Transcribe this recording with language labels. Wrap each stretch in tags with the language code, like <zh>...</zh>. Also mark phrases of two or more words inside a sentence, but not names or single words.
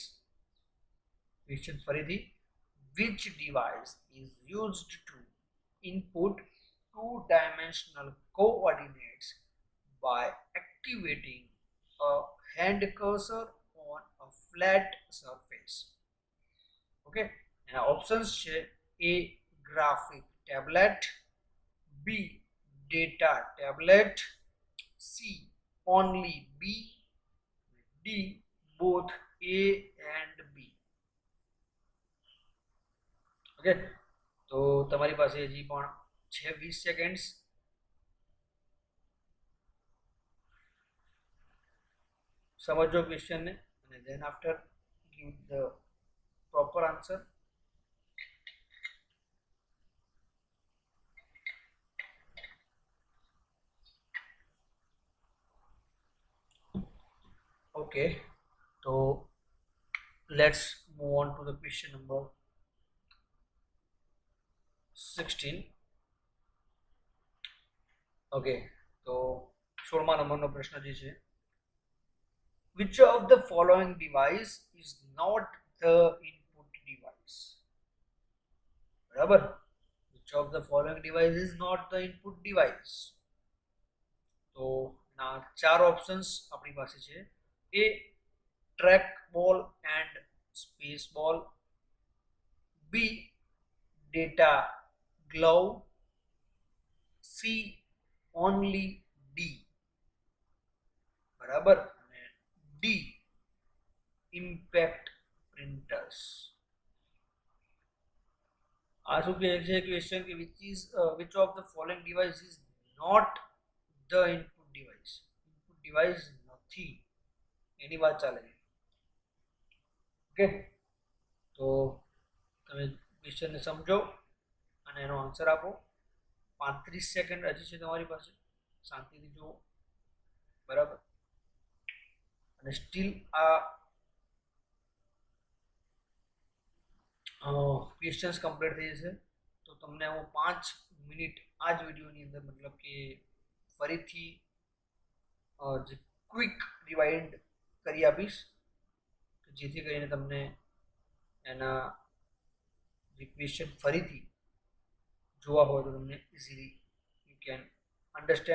<en>Question ફરીથી, which device is used to input 2-dimensional coordinates by activating a hand cursor on a flat surface? Okay, and options છે A, graphic tablet, B, data tablet, C, only B, D, both A and B.</en> <gu>ઓકે, તો તમારી પાસે હજી પણ છે 20 સેકન્ડ્સ. સમજો ક્વેશ્ચનને અને</gu> <en>then after give the proper answer. Okay, so let's move on to the question number 16.</en> <gu>ઓકે, તો 16મા નંબરનો પ્રશ્ન જે છે,</gu> <en>which of the following device is not the input device? બરાબર, which of the following device is not the input device?</en> <gu>તો ના ચાર ઓપ્શન્સ આપણી પાસે છે.</gu> <en>A, track ball and space ball, B, data glove, C, only D,</en> <gu>બરાબર, અને</gu> <en>D, impact printers.</en> <gu>આ શું કહે છે ક્વેશ્ચન કે</gu> <en>which of the following device is not the input device? input device</en> <gu>નથી, એની વાત ચાલે છે. ઓકે, તો તમે ક્વેશ્ચનને સમજો અને એનો આન્સર આપો. 35 સેકન્ડ હજી છે તમારી પાસે, શાંતિથી જુઓ. બરાબર, અને સ્ટીલ આ ક્વેશ્ચન્સ કમ્પ્લીટ થઈ જશે તો તમને હું 5 મિનિટ આ જ વિડીયોની અંદર મતલબ કે ફરીથી જે</gu> <en>quick rewind</en> <gu>કરી આપીશ જેથી કરીને તમને એના જે ક્વેશ્ચન ફરીથી જોવા હોય તો તમને</gu> <en>easily you can understand.</en>